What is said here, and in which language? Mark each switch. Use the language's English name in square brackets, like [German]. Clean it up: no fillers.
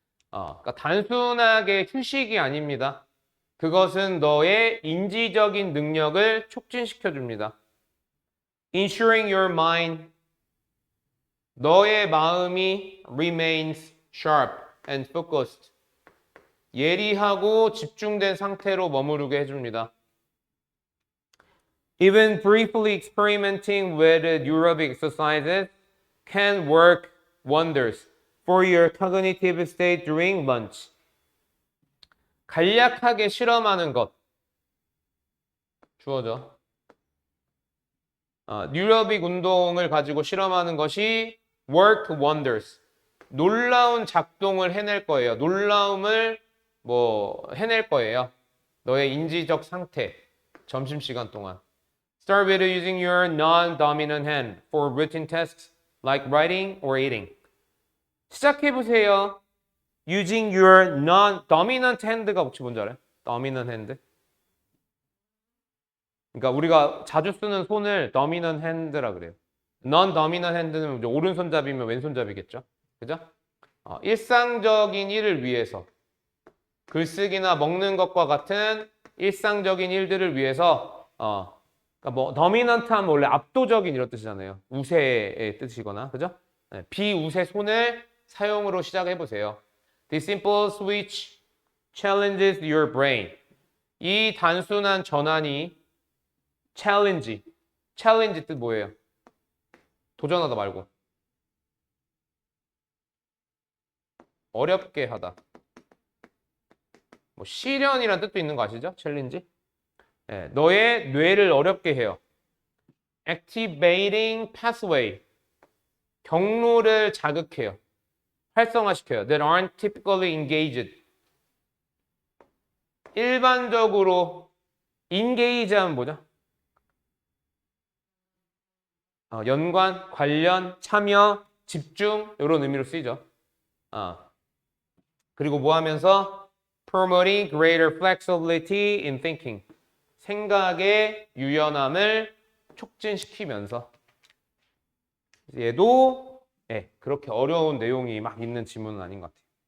[Korean] 그러니까 단순하게 휴식이 아닙니다. 그것은 너의 인지적인 능력을 촉진시켜 줍니다. [English] Ensuring your mind, [Korean] 너의 마음이 [English] remains sharp and focused, [Korean] 예리하고 집중된 상태로 머무르게 해줍니다. [English] Even briefly experimenting with aerobic exercises can work wonders for your cognitive state during lunch. [Korean] 간략하게 실험하는 것. 주어져. 뉴로빅 운동을 가지고 실험하는 것이 [English] work wonders. [Korean] 놀라운 작동을 해낼 거예요. 놀라움을 해낼 거예요. 너의 인지적 상태. 점심시간 동안. [English] Start with using your non-dominant hand for routine tasks like writing or eating. [Korean] 시작해보세요. [English] Using your non-dominant hand [Korean] 가 혹시 뭔지 알아요? dominant hand. 그러니까 우리가 자주 쓰는 손을 dominant hand라 그래요. non-dominant hand는 이제 오른손잡이면 왼손잡이겠죠. 그죠? 일상적인 일을 위해서 글쓰기나 먹는 것과 같은 일상적인 일들을 위해서 그러니까 뭐 dominant 하면 원래 압도적인 이런 뜻이잖아요. 우세의 뜻이거나 그죠? 네, 비우세 손을 사용으로 시작해 보세요. [English] This simple switch challenges your brain. [Korean] 이 단순한 전환이 challenge 뜻 뭐예요? 도전하다 말고 어렵게 하다. 뭐 시련이라는 뜻도 있는 거 아시죠? 챌린지. 네, 너의 뇌를 어렵게 해요. [English] Activating pathway. [Korean] 경로를 자극해요. 활성화시켜요. [English] That aren't typically engaged. [Korean] 일반적으로 engage 하면 뭐죠? 연관, 관련, 참여, 집중 이런 의미로 쓰이죠. 그리고 뭐 하면서 [English] promoting greater flexibility in thinking. [Korean] 생각의 유연함을 촉진시키면서 얘도 그렇게 어려운 내용이 막 있는 지문은 아닌 것 같아요.